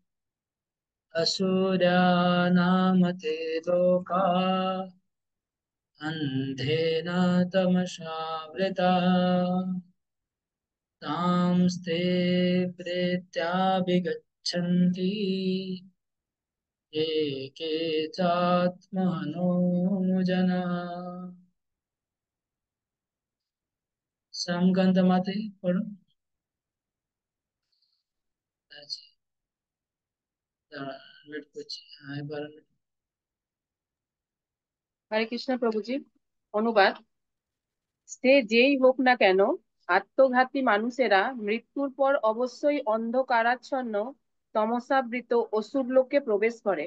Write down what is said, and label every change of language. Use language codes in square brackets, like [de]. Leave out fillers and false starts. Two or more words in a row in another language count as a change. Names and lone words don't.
[sa] असुरानामते लोका अन्धेन तमसावृता तांस्ते प्रेत्याभिगच्छन्ति ये के चात्मनो जनाः। [bn] শ্যামকান্ত মাতে পড়ুন। আচ্ছা, দাঁড়া, নোট করছি। হ্যাঁ, এবার হরে কৃষ্ণ প্রভুজি। অনুবাদ। সে যেই হোক না কেন, আত্মঘাতী মানুষেরা মৃত্যুর পর অবশ্যই অন্ধকারাচ্ছন্ন তমসাবৃত অসুর লোকে প্রবেশ করে।